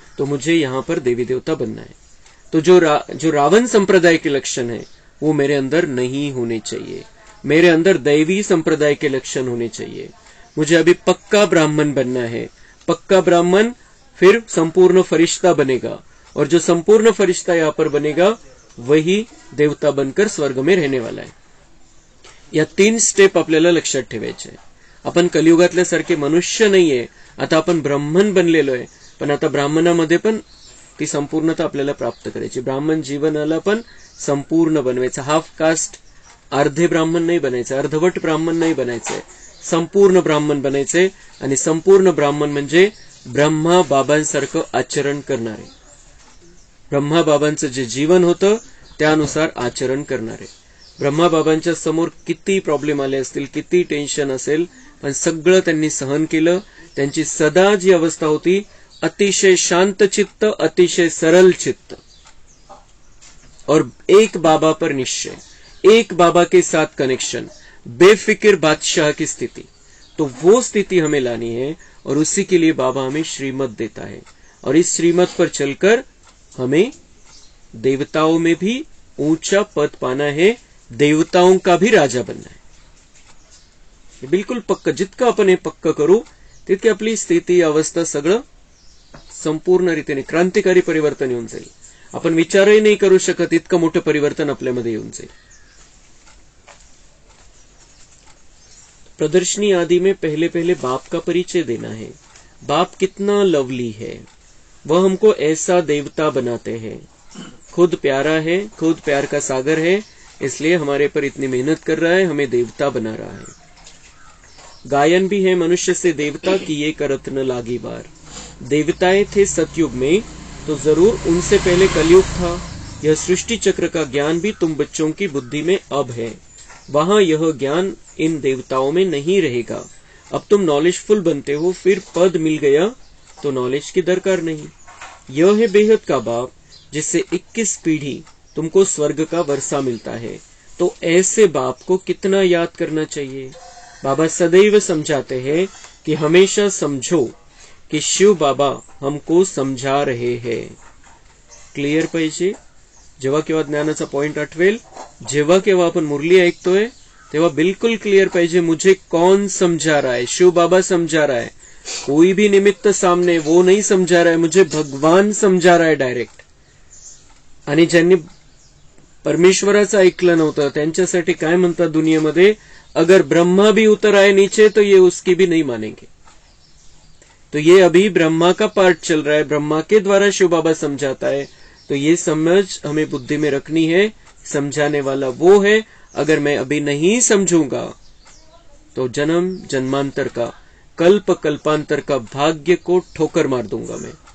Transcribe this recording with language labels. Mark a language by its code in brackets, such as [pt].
[hi] तो मुझे यहां पर देवी देवता बनना है. तो जो रावण संप्रदाय के लक्षण है वो मेरे अंदर नहीं होने चाहिए. मेरे अंदर दैवी संप्रदाय के लक्षण होने चाहिए. मुझे अभी पक्का ब्राह्मण बनना है. पक्का ब्राह्मण फिर संपूर्ण फरिश्ता बनेगा और जो संपूर्ण फरिश्ता यहां पर बनेगा वही देवता बनकर स्वर्ग में रहने वाला है. [mr] या 3 स्टेप आपल्याला लक्षात ठेवायचे. आपण कलियुगातल्या सारखे मनुष्य नाहीये. आता आपण ब्राह्मण बनलेलो आहे, पण आता ब्राह्मणामध्ये पण ती संपूर्णता आपल्याला प्राप्त करायची. ब्राह्मण जीवनाला पण संपूर्ण बनवायचं. हाफ कास्ट अर्धे ब्राह्मण नाही बनायचं, अर्धवट ब्राह्मण नाही बनायचंय, संपूर्ण ब्राह्मण बनायचंय. आणि संपूर्ण ब्राह्मण म्हणजे ब्रह्मा बाबांसारखं आचरण करणारे, ब्रह्मा बाबांचं जे जीवन होतं त्यानुसार आचरण करणारे. ब्रह्मा बाबांच्या समोर किती प्रॉब्लेम आले असतील, किती टेन्शन असेल, पण सगळं त्यांनी सहन केलं. त्यांची सदा जी अवस्था होती अतिशय शांत चित्त, अतिशय सरल चित्त [hi] और एक बाबा पर निश्चय, एक बाबा के साथ कनेक्शन, बेफिक्र बादशाह की स्थिति. तो वो स्थिति हमें लानी है और उसी के लिए बाबा हमें श्रीमत देता है. और इस श्रीमत पर चलकर हमें देवताओं में भी ऊंचा पद पाना है, देवताओं का भी राजा बनना है. [mr] हे बिलकुल पक्क. जितकं आपण हे पक्क करू तितकी आपली स्थिती अवस्था सगळं संपूर्ण रीतीने क्रांतिकारी परिवर्तन येऊन जाईल. आपण विचारही नाही करू शकत इतकं मोठं परिवर्तन आपल्यामध्ये येऊन जाईल. [hi] प्रदर्शनी आदि में पहले पहले बाप का परिचय देना है. बाप कितना लवली है, वह हमको ऐसा देवता बनाते हैं. खुद प्यारा है, खुद प्यार का सागर है, इसलिए हमारे पर इतनी मेहनत कर रहा है, हमें देवता बना रहा है. गायन भी है मनुष्य से देवता किए करत न लागी बार. देवताएं थे सतयुग में तो जरूर उनसे पहले कलयुग था. यह सृष्टि चक्र का ज्ञान भी तुम बच्चों की बुद्धि में अब है. वहां यह ज्ञान इन देवताओं में नहीं रहेगा. अब तुम नॉलेजफुल बनते हो, फिर पद मिल गया तो नॉलेज की दरकार नहीं. यह है बेहद का बाप जिससे 21 पीढ़ी तुमको स्वर्ग का वर्षा मिलता है. तो ऐसे बाप को कितना याद करना चाहिए. बाबा सदैव समझाते हैं कि हमेशा समझो की शिव बाबा हमको समझा रहे हैं. [mr] क्लिअर पाहिजे. जेव्हा केव्हा ज्ञानाचा पॉइंट आठवेल, जेव्हा केव्हा आपण मुरली ऐकतोय तेव्हा बिल्कुल क्लियर पाहिजे [hi] मुझे कौन समझा रहा है. शिव बाबा समझा रहा है. कोई भी निमित्त सामने वो नहीं समझा रहा है, मुझे भगवान समझा रहा है डायरेक्ट. [mr] आणि ज्यांनी परमेश्वराचं ऐकलं नव्हतं त्यांच्यासाठी काय म्हणतात दुनियेमध्ये, [hi] अगर ब्रह्मा भी उतर आए नीचे तो ये उसकी भी नहीं मानेंगे. तो ये अभी ब्रह्मा का पार्ट चल रहा है, ब्रह्मा के द्वारा शिव बाबा समझाता है. तो ये समझ हमें बुद्धि में रखनी है. समझाने वाला वो है. अगर मैं अभी नहीं समझूंगा तो जन्म जन्मांतर का, कल्प कल्पांतर का भाग्य को ठोकर मार दूंगा मैं.